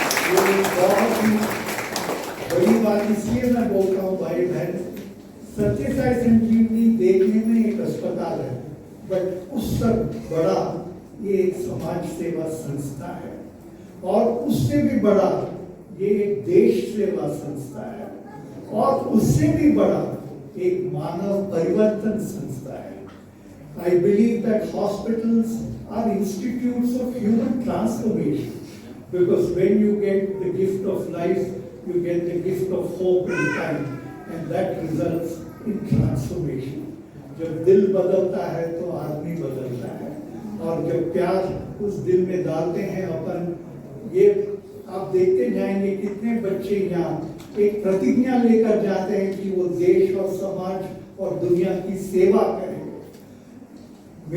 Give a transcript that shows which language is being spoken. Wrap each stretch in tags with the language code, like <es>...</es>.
<hi>ये बहुत ही बड़ी बात इसलिए मैं बोलता हूँ भाई बहन, सत्य साई संजीवनी देखने में एक अस्पताल है, बट उससे बड़ा ये एक समाज सेवा संस्था है, और उससे भी बड़ा ये एक देश सेवा संस्था है, और उससे भी बड़ा एक मानव परिवर्तन संस्था है।</hi> <en>I believe that hospitals are institutes of human transformation. Because when you get the gift of life, you get the gift of hope in time, and that results in transformation.</en> <hi>जब दिल बदलता है तो आदमी बदलता है, और जब प्यार उस दिल में डालते हैं अपन, ये आप देखते जाएंगे कितने बच्चे यहाँ एक प्रतिज्ञा लेकर जाते हैं कि वो देश और समाज और दुनिया की सेवा करेंगे।</hi>